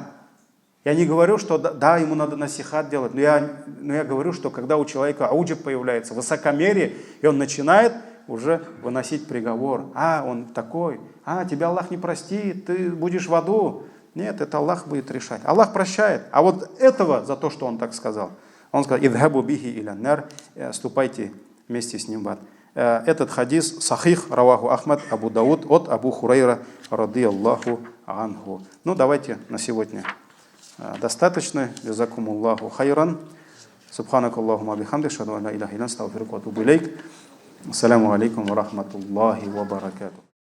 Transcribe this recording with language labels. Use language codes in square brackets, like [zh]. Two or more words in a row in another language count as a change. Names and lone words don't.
[ru] Я не говорю, что да, ему надо насихат делать, но я говорю, что когда у человека ауджиб появляется, высокомерие, и он начинает уже выносить приговор. Он такой, тебя Аллах не простит, ты будешь в аду. Нет, это Аллах будет решать. Аллах прощает. А вот этого, за то, что он так сказал, он сказал: [ar] «اذهبوا به إلى النار», [ru] ступайте вместе с ним в ад. Этот хадис [ar] صحيح، رواه [ru] Ахмад, Абу Дауд, от Абу Хурайра [ar] رضي الله عنه. [ru] Ну, давайте на сегодня достаточно. [ar] جزاكم الله خيرا. سبحانك اللهم بحمدك، أشهد أن لا إله إلا أنت، أستغفرك وأتوب إليك. السلام عليكم ورحمة الله وبركاته.